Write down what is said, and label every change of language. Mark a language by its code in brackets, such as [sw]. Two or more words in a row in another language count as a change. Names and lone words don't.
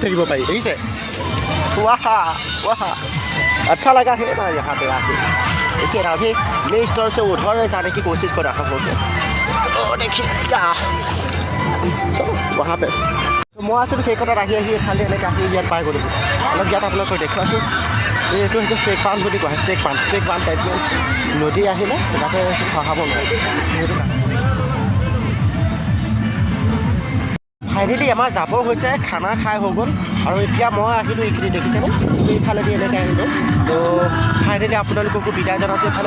[as] উঠি গৈ থাকিব পাৰি দেখিছে [hi] वाह वाह अच्छा लगा है ना यहाँ पे आके देखिए ना अभी मैं इस तरह से उधर जाने की कोशिश कर रहा हूँ तो देखिए क्या चलो वहाँ पे [as] মই আছিলোঁ সেই কথাত আহি এফালে এনেকৈ আহি ইয়াত পাই গ'লোঁ অলপ ইয়াত আপোনালোকক দেখুৱাইছোঁ এইটো হৈছে চেকবান্ধ বুলি কোৱা হয় চেকবান্ধ [en] type means [as] নদী আহিলে তাতে খহাব নোৱাৰে সেইটো ফাইনেলি আমাৰ যাব হৈছে খানা খাই হৈ গ'ল আৰু এতিয়া মই আহিলোঁ এইখিনি দেখিছেনে এইফালেদি এনেকৈ আহিলোঁ তো ফাইনেলি আপোনালোককো বিদায় জনাইছোঁ এইফালে